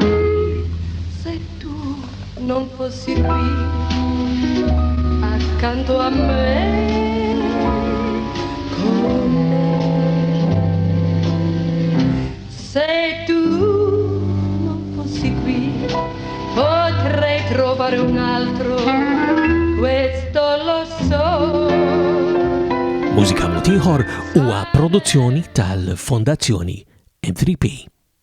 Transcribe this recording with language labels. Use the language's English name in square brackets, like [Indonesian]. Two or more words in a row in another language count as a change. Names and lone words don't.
[Italian] Se tu non fossi qui accanto a me, con me. Se tu non fossi qui, potrei trovare un altro, questo lo so. [Maltese] Mużika mod ieħor huwa produzzjoni tal-Fondazzjoni M3P.